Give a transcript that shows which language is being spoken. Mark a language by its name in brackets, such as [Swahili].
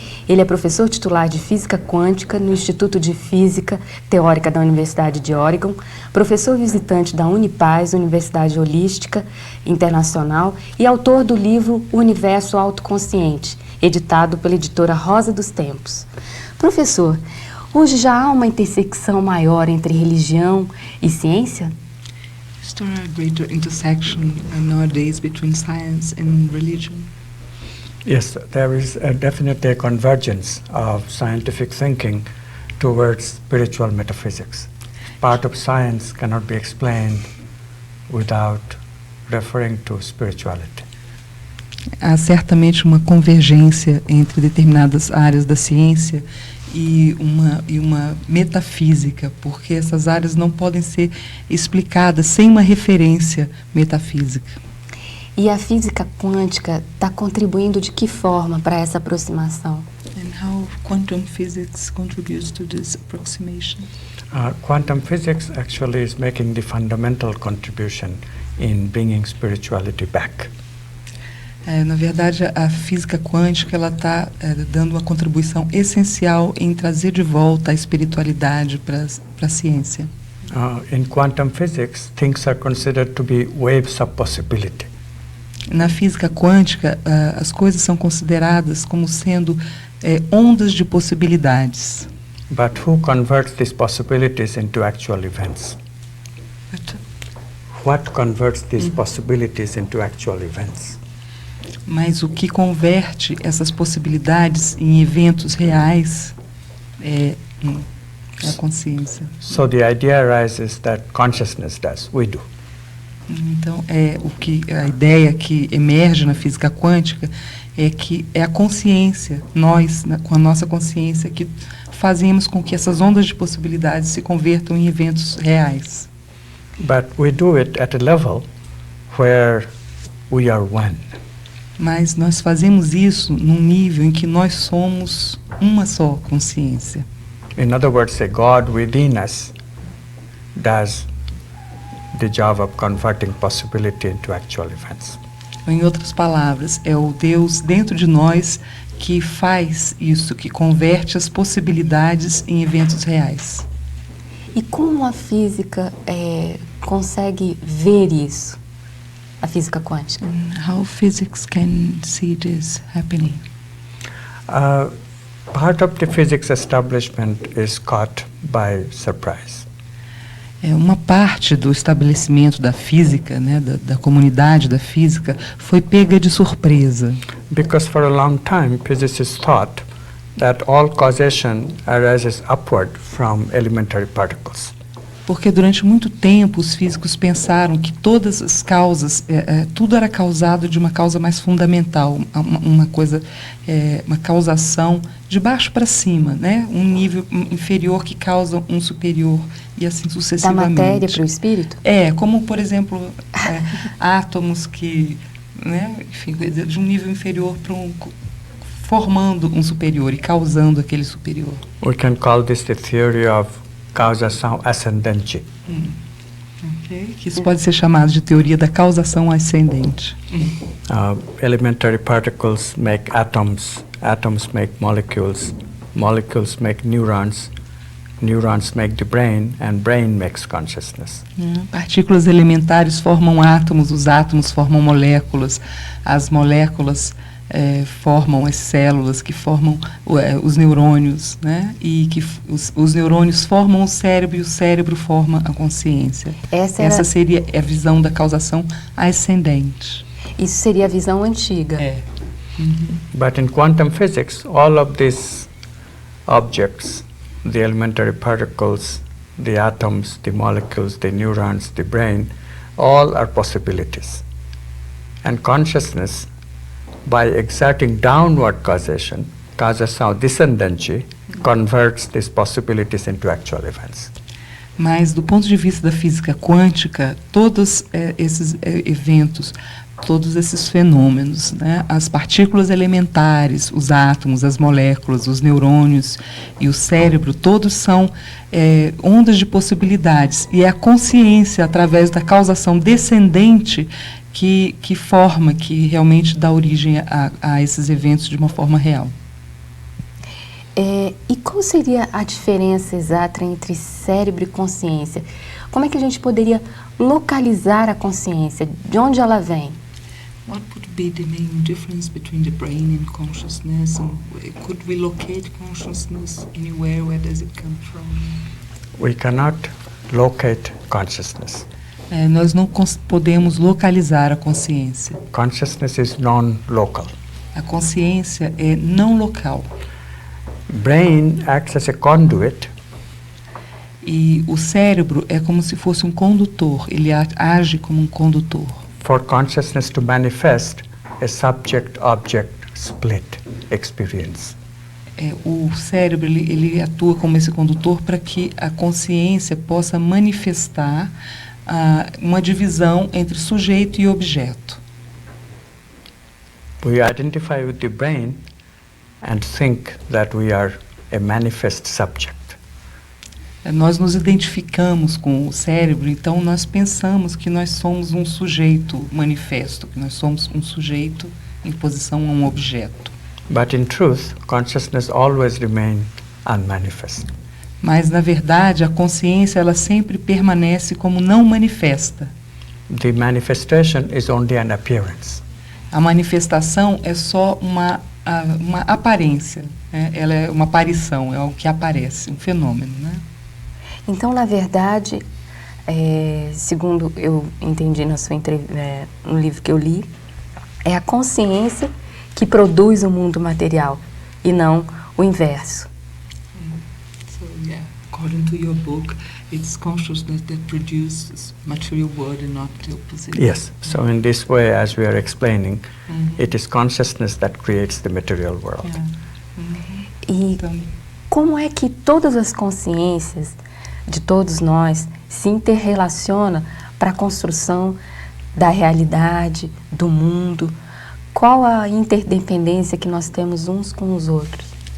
[Portuguese] Ele é professor titular de Física Quântica no Instituto de Física Teórica da Universidade de Oregon, professor visitante da Unipaz, Universidade Holística Internacional, e autor do livro O Universo Autoconsciente, editado pela editora Rosa dos Tempos. Professor, hoje já há uma intersecção maior entre religião e ciência? [English] Is there a greater intersection nowadays between science and religion? Yes, there is definitely a convergence of scientific thinking towards spiritual metaphysics. Part of science cannot be explained without referring to spirituality. [Portuguese] Há certamente uma convergência entre determinadas áreas da ciência e uma metafísica, porque essas áreas não podem ser explicadas sem uma referência metafísica. E a física quântica está contribuindo de que forma para essa aproximação? [English] And how quantum physics contributes to this approximation? Quantum physics actually is making the fundamental contribution in bringing spirituality back. [Portuguese] Na verdade, a física quântica ela está dando uma contribuição essencial em trazer de volta a espiritualidade para a ciência. [English] In quantum physics, things are considered to be waves of possibility. [Portuguese] Na física quântica, as coisas são consideradas como sendo ondas de possibilidades. [English] But who converts these possibilities into actual events? What converts these possibilities into actual events? [Portuguese] Mas o que converte essas possibilidades em eventos reais é a consciência. [English] So the idea arises that consciousness does, we do. [Portuguese] Então, a ideia que emerge na física quântica é que é a consciência, nós, com a nossa consciência, que fazemos com que essas ondas de possibilidades se convertam em eventos reais. [English] But we do it at a level where we are one. [Portuguese] Mas nós fazemos isso num nível em que nós somos uma só consciência. [English] In other words, a God within us does the job of converting possibility into actual events. [Portuguese] Em outras palavras, é o Deus dentro de nós que faz isso, que converte as possibilidades em eventos reais. E como a física consegue ver isso? A física quântica. [English] How physics can see this happening? Part of the physics establishment is caught by surprise. [Portuguese] Uma parte do estabelecimento da física, né, da comunidade da física, foi pega de surpresa. [English] Because for a long time, physicists thought that all causation arises upward from elementary particles. [Portuguese] Porque durante muito tempo os físicos pensaram que todas as causas, tudo era causado de uma causa mais fundamental, uma causação de baixo para cima, né? Um nível inferior que causa um superior e assim sucessivamente. Da matéria para o espírito? Como por exemplo átomos que, né? Enfim, de um nível inferior para formando um superior e causando aquele superior. [English] We can call this the theory of [Portuguese] causação ascendente. Okay. Que isso pode ser chamado de teoria da causação ascendente. [English] Elementary particles make atoms, atoms make molecules, molecules make neurons, neurons make the brain, and brain makes consciousness. [Portuguese] Partículas elementares formam átomos, os átomos formam moléculas, as moléculas formam as células que formam os neurônios, né? E que os neurônios formam o cérebro e o cérebro forma a consciência. Essa seria a visão da causação ascendente. Isso seria a visão antiga. [English] But in quantum physics, all of these objects, the elementary particles, the atoms, the molecules, the neurons, the brain, all are possibilities. And consciousness, by exerting downward causation, [Portuguese] causação descendente, [English] converts these possibilities into actual events. [Portuguese] Mas, do ponto de vista da física quântica, todos esses eventos todos esses fenômenos, né? As partículas elementares, os átomos, as moléculas, os neurônios e o cérebro, todos são ondas de possibilidades. E é a consciência, através da causação descendente, que forma, que realmente dá origem a esses eventos de uma forma real. E qual seria a diferença exata entre cérebro e consciência? Como é que a gente poderia localizar a consciência? De onde ela vem? [English] What would be the main difference between the brain and consciousness? And could we locate consciousness anywhere? Where does it come from? We cannot locate consciousness. [Portuguese] Nós não podemos localizar a consciência. [English] Consciousness is non-local. [Portuguese] A consciência é não local. [English] Brain acts as a conduit. [Portuguese] E o cérebro é como se fosse um condutor, ele age como um condutor. [English] For consciousness to manifest a subject-object split experience. [Portuguese] O cérebro ele atua como esse condutor para que a consciência possa manifestar uma divisão entre sujeito e objeto. [English] We identify with the brain and think that we are a manifest subject. [Portuguese] Nós nos identificamos com o cérebro, então nós pensamos que nós somos um sujeito manifesto, que nós somos um sujeito em posição a um objeto. [English] But in truth, consciousness always remains unmanifest. [Portuguese] Mas, na verdade, a consciência ela sempre permanece como não manifesta. [English] The manifestation is only an appearance. [Portuguese] A manifestação é só uma aparência, né? Ela é uma aparição, é algo que aparece, um fenômeno, né? Então, na verdade, segundo eu entendi no livro que eu li, é a consciência que produz o mundo material e não o inverso. [English] So, yeah, according to your book, it's consciousness that produces material world and not the opposite. Yes, so in this way, as we are explaining, it is consciousness that creates the material world. Yeah. [Portuguese] E Então, como é que todas as consciências de todos nós se interrelacionam para a construção da realidade, do mundo? Qual a interdependência que nós temos uns com os outros?